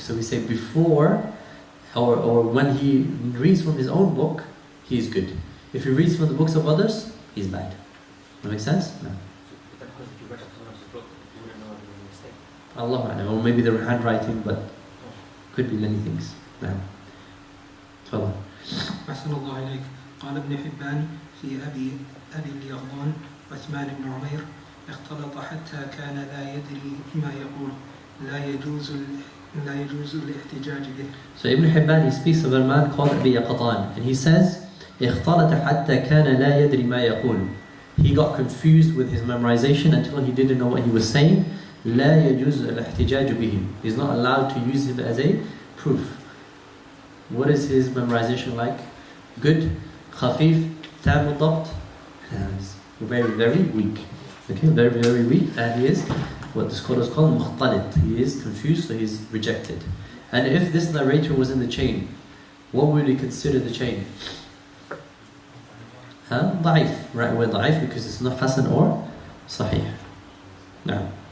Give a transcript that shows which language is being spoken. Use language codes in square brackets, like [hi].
[en] So we say before or when he reads from his own book, he is good. If he reads from the books of others, he's bad. That makes sense? No. Because if you read up someone else's book, you wouldn't know it was a mistake. Allah A'lam. Or maybe their handwriting, but could be many things. No. تفضل. [ar] أحسن الله إليك. قال ابن حبان في أبي اليغضان عثمان بن عمير اختلط حتى كان لا يدري ما يقول لا يجوز الاحتجاج به. [en] So Ibn Hibban, he speaks of a man called Abi Yaqatan, and he says [ar] اختلط حتى كان لا يدري ما يقول. [en] He got confused with his memorization until he didn't know what he was saying. [ar] لا يجوز الاحتجاج به. [en] He's not allowed to use him as a proof. What is his memorization like? Good, [ar] خفيف, تام الضبط. [en] Very, very weak. Okay, very, very weak, and he is what the scholars call مختلط. He is confused, so he is rejected. And if this narrator was in the chain, what would we consider the chain? ضعيف, right? We're ضعيف because it's not Hasan or Sahih. No.